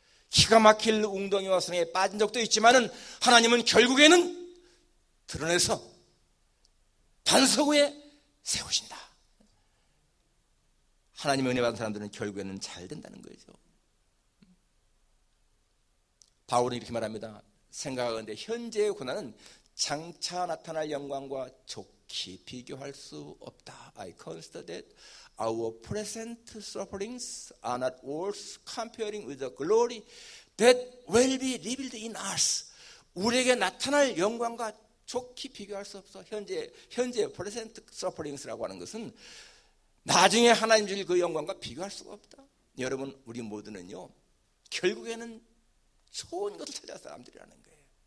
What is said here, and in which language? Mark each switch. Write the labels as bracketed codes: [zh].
[ko] 기가 막힐 웅덩이와 수렁에 빠진 적도 있지만은 하나님은 결국에는 드러내서 반석 위에 세우신다. 하나님의 은혜 받은 사람들은 결국에는 잘 된다는 거죠. 바울은 이렇게 말합니다. 생각하건대 현재의 고난은 장차 나타날 영광과 좋게 비교할 수 없다. [en] I consider that our present sufferings are not worth comparing with the glory that will be revealed in us. [ko] 우리에게 나타날 영광과 좋게 비교할 수 없어. 현재 [en] present sufferings [ko] 라고 하는 것은 나중에 하나님 주실 그 영광과 비교할 수가 없다. 여러분, 우리 모두는요 결국에는 좋은 것을 찾아서 사람들이라는 거예요.